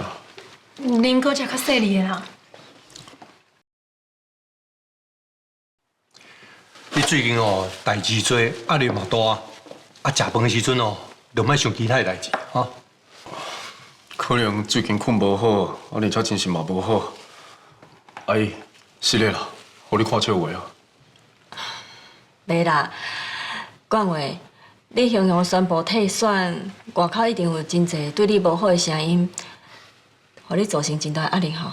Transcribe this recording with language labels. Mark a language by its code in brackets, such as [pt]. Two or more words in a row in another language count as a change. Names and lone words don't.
[nan] 恁哥食较细腻的啦。你最近哦代志多，压力嘛大，啊食饭的时阵哦，就莫想其他的代志哈。可能最近困无好，而且精神嘛无好。阿姨，是咧啦，互你看笑话啊。袂啦，冠伟，你雄雄宣布退选，外口一定有真侪对你无好的声音，互你造成真大压力吼。